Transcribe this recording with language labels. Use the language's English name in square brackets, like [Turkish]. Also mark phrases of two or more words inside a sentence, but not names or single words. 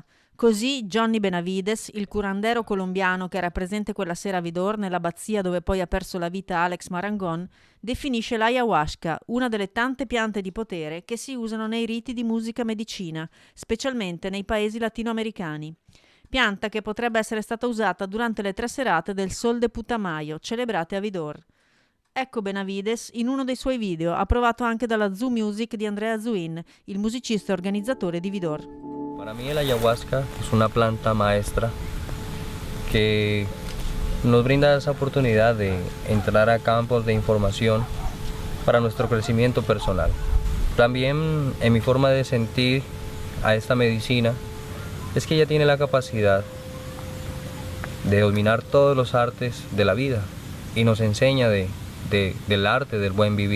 [Italian] Così Johnny Benavides, il curandero colombiano che era presente quella sera a Vidor, nell'abbazia dove poi ha perso la vita Alex Marangon, definisce l'ayahuasca una delle tante piante di potere che si usano nei riti di musica medicina, specialmente nei paesi latinoamericani. Pianta che potrebbe essere stata usata durante le 3 serate del Sol de Putumayo, celebrate a Vidor. Ecco Benavides in uno dei suoi video, approvato anche dalla Zoo Music di Andrea Zuin, il musicista e organizzatore di Vidor. [Spanish] Para mí el ayahuasca es una planta maestra que nos brinda esa oportunidad de entrar a campos de información para nuestro crecimiento personal. También en mi forma de sentir a esta medicina es que ella tiene la capacidad de dominar todos los artes de la vida y nos enseña del arte del buen vivir.